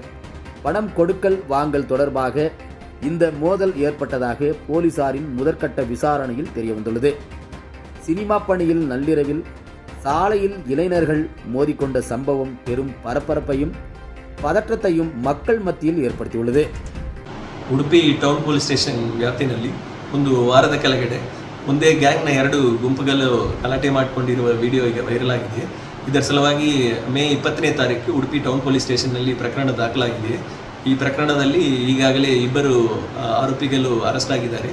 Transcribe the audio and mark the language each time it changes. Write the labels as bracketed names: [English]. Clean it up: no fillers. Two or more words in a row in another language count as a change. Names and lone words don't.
[Tamil] பணம் கொடுக்கல் வாங்கல் தொடர்பாக இந்த மோதல் ஏற்பட்டதாக போலீசாரின் முதற்கட்ட விசாரணையில் தெரியவந்துள்ளது. சினிமா பணியில் நள்ளிரவில் சாலையில் இளைஞர்கள் மோதிக்கொண்ட சம்பவம் பெரும் பரபரப்பையும் பதற்றத்தையும் மக்கள் [Kannada] ಮಧ್ಯದಲ್ಲಿ ಏರ್ಪಡಿಸಿಕೊಳ್ಳುತ್ತದೆ. ಉಡುಪಿ ಟೌನ್ ಪೊಲೀಸ್ ಸ್ಟೇಷನ್ ವ್ಯಾಪ್ತಿನಲ್ಲಿ ಒಂದು ವಾರದ ಕೆಳಗಡೆ ಒಂದೇ ಗ್ಯಾಂಗ್ನ 2 ಗುಂಪುಗಳು ಗಲಾಟೆ ಮಾಡಿಕೊಂಡಿರುವ ವಿಡಿಯೋ ಈಗ ವೈರಲ್ ಆಗಿದೆ. ಇದರ ಸಲುವಾಗಿ ಮೇ 20ನೇ ತಾರೀಕು ಉಡುಪಿ ಟೌನ್ ಪೊಲೀಸ್ ಸ್ಟೇಷನ್ನಲ್ಲಿ ಪ್ರಕರಣ ದಾಖಲಾಗಿದೆ. ಈ ಪ್ರಕರಣದಲ್ಲಿ ಈಗಾಗಲೇ 2 ಆರೋಪಿಗಳು ಅರೆಸ್ಟ್ ಆಗಿದ್ದಾರೆ.